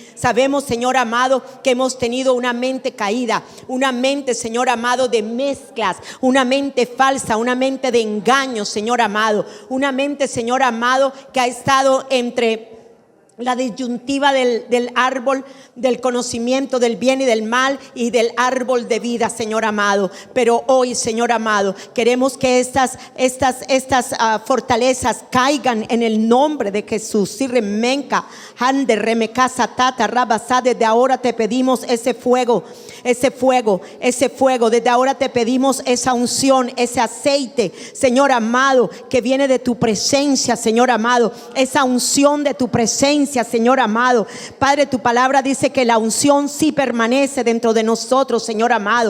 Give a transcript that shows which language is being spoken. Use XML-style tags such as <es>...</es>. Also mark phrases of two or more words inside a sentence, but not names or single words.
<es>Sabemos, Señor amado, que hemos tenido una mente caída, una mente, Señor amado, de mezclas, una mente falsa, una mente de engaño, Señor amado, una mente, Señor amado, que ha estado entre la disyuntiva del árbol del conocimiento del bien y del mal y del árbol de vida, Señor amado. Pero hoy, Señor amado, queremos que estas fortalezas caigan en el nombre de Jesús. Sirremenca, hande remecasa tata rabasa. Desde ahora te pedimos ese fuego. Desde ahora te pedimos esa unción, ese aceite, Señor amado, que viene de tu presencia, Señor amado. Esa unción de tu presencia, Señor amado. Padre, tu palabra dice que la unción sí permanece dentro de nosotros, Señor amado.</es>